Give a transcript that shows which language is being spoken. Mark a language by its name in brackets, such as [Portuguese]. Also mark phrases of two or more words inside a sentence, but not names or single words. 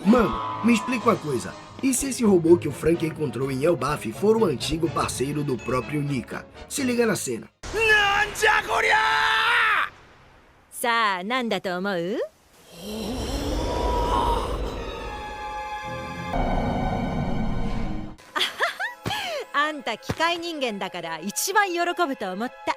[Portuguese] Mano, me explica uma coisa. E se esse robô que o Frank encontrou em Elbaf for o antigo parceiro do próprio Nika? Se liga na cena. [Japanese] なんじゃこりゃ! さあ何だと思う？あんた機械人間だから一番喜ぶと思った。